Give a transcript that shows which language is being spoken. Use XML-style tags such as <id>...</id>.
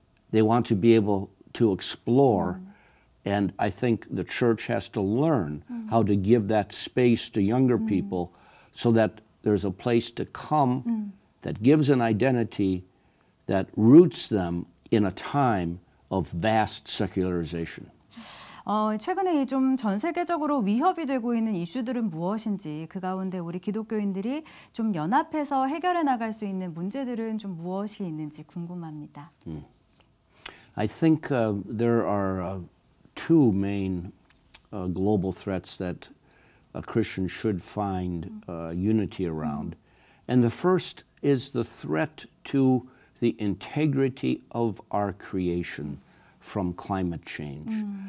<en>They want to be able to explore, and I think the church has to learn how to give that space to younger people so that there's a place to come that gives an identity that roots them in a time of vast secularization.</en> <ko>최근에 좀 전 세계적으로 위협이 되고 있는 이슈들은 무엇인지, 그 가운데 우리 기독교인들이 좀 연합해서 해결해 나갈 수 있는 문제들은 좀 무엇이 있는지 궁금합니다.</ko> <en>I think there are two main global threats that a Christian should find unity around. And the first is the threat to the integrity of our creation from climate change.</en>